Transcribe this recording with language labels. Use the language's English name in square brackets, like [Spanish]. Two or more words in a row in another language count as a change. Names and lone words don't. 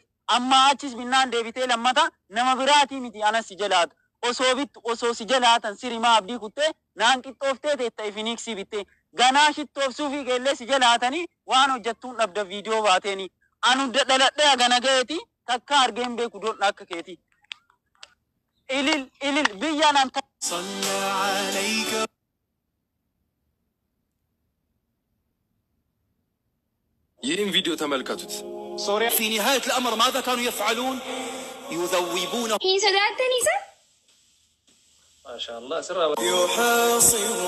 [Oromo] Amma achis binnaan deebitee lammata nama biraatii miti anas si jalaatu osoo si jalaatan sirimaa abdii kuttee naan qixxooftee teetta ifiniksii bittee ganaa shittoofsuu fi geellee si jalaatanii waan hojjettuun dhabda viidiyoo baateeni anu dhaladhee gana ga'eeti takka argeen beeku doon akka keeti. Ilil biyyaan [Amharic] ይህን ቪዲዮ ተመልከቱት። [Arabic] في نهاية الأمر ماذا كانوا يفعلون؟ يذوبون هي صدقتني ما شاء الله سر